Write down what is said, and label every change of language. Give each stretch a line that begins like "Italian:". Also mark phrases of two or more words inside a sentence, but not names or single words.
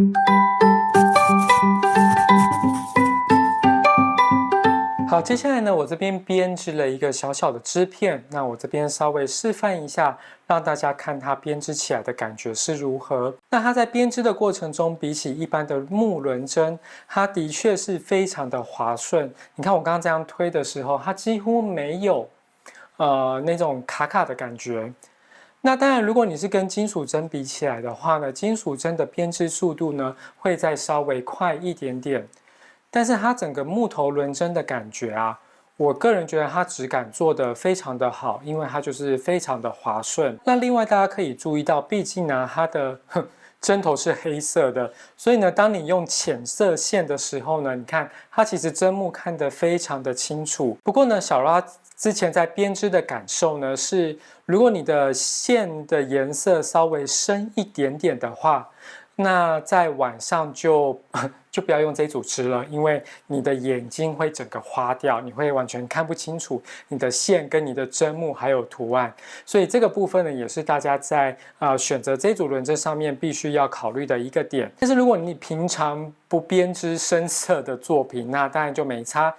Chinese: 好，接下來呢，我這邊編織了一個小小的織片，那我這邊稍微示範一下，讓大家看它編織起來的感覺是如何。那它在編織的過程中，比起一般的木輪針，它的確是非常的滑順。你看我剛剛這樣推的時候，它幾乎沒有那種卡卡的感覺。那當然，如果你是跟金屬針比起來的話呢，金屬針的編織速度呢會再稍微快一點點。但是它整個木頭輪針的感覺啊，我個人覺得它質感做得非常的好，因為它就是非常的滑順。那另外大家可以注意到，畢竟呢它的針頭是黑色的，所以呢當你用淺色線的時候呢，你看它其實針目看得非常的清楚。不過呢，小拉之前在編織的感受呢是，如果你的線的顏色稍微深一點點的話，那在晚上就不要用這組織了，因為你的眼睛會整個花掉，你會完全看不清楚你的線跟你的針目還有圖案，所以這個部分呢也是大家在選擇這組輪針上面必須要考慮的一個點。但是如果你平常不編織深色的作品，那當然就沒差。